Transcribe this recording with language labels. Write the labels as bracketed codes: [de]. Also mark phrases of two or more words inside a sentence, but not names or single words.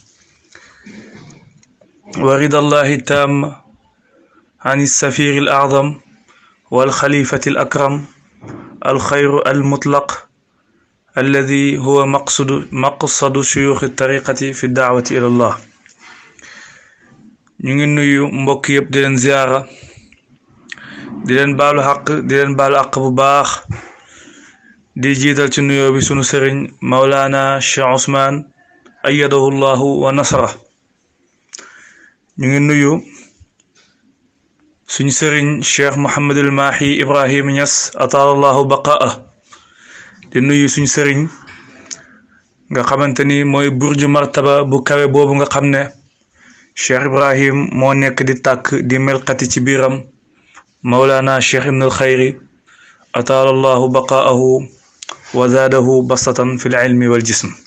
[ar] ورضا الله التام عن السفير الأعظم والخليفة الأكرم الخير المطلق الذي هو مقصد شيوخ الطريقة في الدعوة إلى الله [wo] ñu nuyu mbokk yëpp di leen ziyaara di leen baalu xaq di leen baalu àq bu baax di jiital ci nuyoo bi sunu sëriñ Mawlana Cheikh Ousmane [ar] أيده الله ونصره [wo] ñu ngi nuyu suñu sëriñ Cheikh Mouhamadul Mahi Ibrahim Niass [ar] أطال الله بقاه [wo] di nuyu suñu sëriñ nga xamante ni mooy burju martaba bu kawe boobu nga xam ne Cheikh Ibrahim moo nekk di tàkk di melxati ci biiram Mawlana Cheikh Ibn al-Khayri [ar] أطال الله بقاءه وزاده بسطة في العلم والجسم